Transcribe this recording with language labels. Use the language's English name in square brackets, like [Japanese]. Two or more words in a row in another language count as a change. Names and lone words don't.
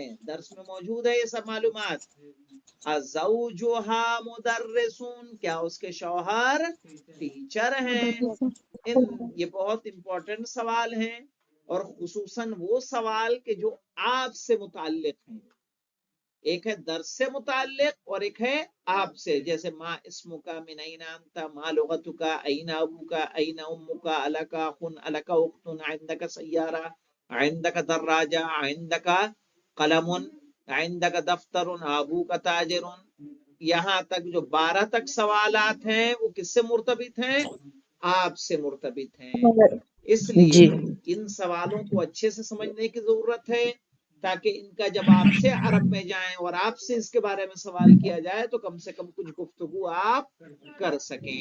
[Urdu] درس میں موجود ہے یہ سب معلومات. [Arabic] زوجہا مدرسون، [Urdu] کیا اس کے شوہر ٹیچر ہیں؟ یہ بہت امپورٹنٹ سوال ہیں اور خصوصاً وہ سوال کہ جو آپ سے متعلق ہیں. ایک ہے درس سے متعلق اور ایک ہے آپ سے. [Arabic] جیسے ما اسمک من این انت، ما لغتک، این ابوک، این امک، الک اخن، الک اخت، عندک سیارہ، عندک دراجہ، عندک قلم، عندک دفتر، ابوک تاجر. [Urdu] یہاں تک جو 12 تک سوالات ہیں وہ کس سے مرتبط ہیں؟ آپ سے مرتبط ہیں. اس لیے ان سوالوں کو اچھے سے سمجھنے کی ضرورت ہے تاکہ ان کا جب آپ سے عرب میں جائیں اور آپ سے اس کے بارے میں سوال کیا جائے تو کم سے کم کچھ گفتگو آپ کر سکیں.